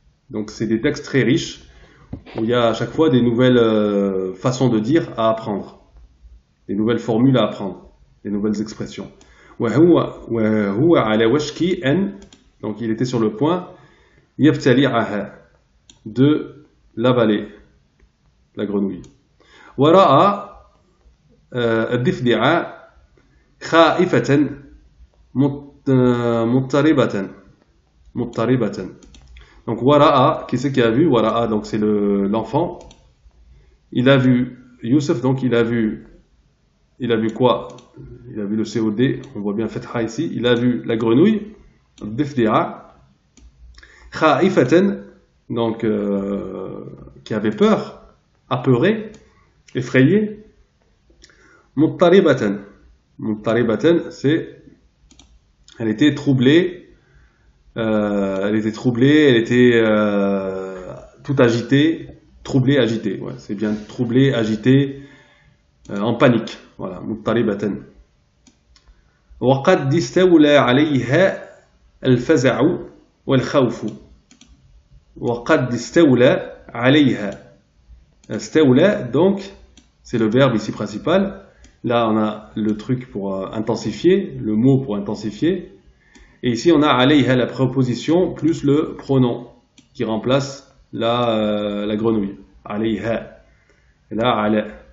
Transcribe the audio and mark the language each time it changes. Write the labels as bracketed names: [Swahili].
[French] Donc c'est des textes très riches, où il y a à chaque fois des nouvelles façons de dire à apprendre, des nouvelles formules à apprendre, des nouvelles expressions. [Arabic] وهو على وشك أن, [French] donc il était sur le point, يبتلعها, de l'avaler. la grenouille. [Arabic] ورأى الضفدع خائفة مضطربة. [French] Donc Wara'a, qui c'est qui a vu? Wara'a, donc c'est l'enfant. Il a vu Youssef, donc il a vu quoi? Il a vu le COD, on voit bien Fatha ici. Il a vu la grenouille, Difdi'a, Kha'ifatan, donc qui avait peur, apeuré, effrayé. Muttaribatan. Muttaribatan, c'est elle était troublée, elle était tout agitée, troublée, agitée. Ouais, c'est bien troublée, agitée, en panique. Voilà, muttaribatan. [Arabic] وقد استولى عليها الفزع والخوف. وقد استولى عليها. [French] استولى, donc, c'est le verbe ici principal. Là, on a le truc pour intensifier, le mot pour intensifier. Et ici, on a alayha, la préposition, plus le pronom qui remplace la grenouille. Alayha. Et là, ala.